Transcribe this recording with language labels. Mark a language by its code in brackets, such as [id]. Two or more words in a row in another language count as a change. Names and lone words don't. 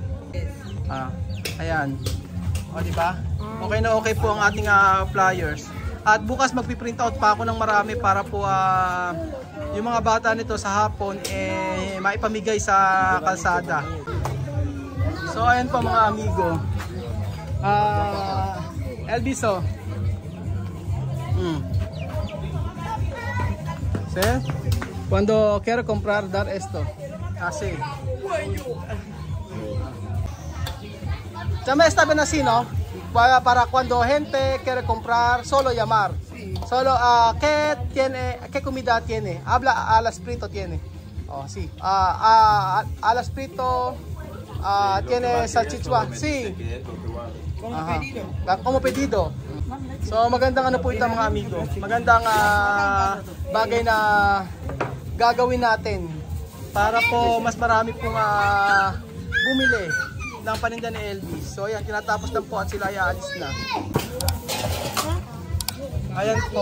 [tl] Ayan. O diba? Okay na okay po ang ating flyers. At bukas magpiprint out pa ako ng marami para po yung mga bata nito sa hapon maipamigay sa kalsada. So ayan po mga amigo. Elviso. [es] ¿Sí? Cuando quiero comprar, dar esto. Así. También está bien así, ¿no? Para cuando gente quiere comprar, solo llamar. Solo, ¿qué comida tiene? Habla al frito tiene. Oh, sí. Al frito tiene salchicha. Sí. Como pedido. [tl] So magandang ano po ito mga amigo. Magandang bagay na gagawin natin para po mas marami pong bumili ng paninda ni Elvis. So ayan, tinatapos lang po at sila ay aalis na. Ayan po.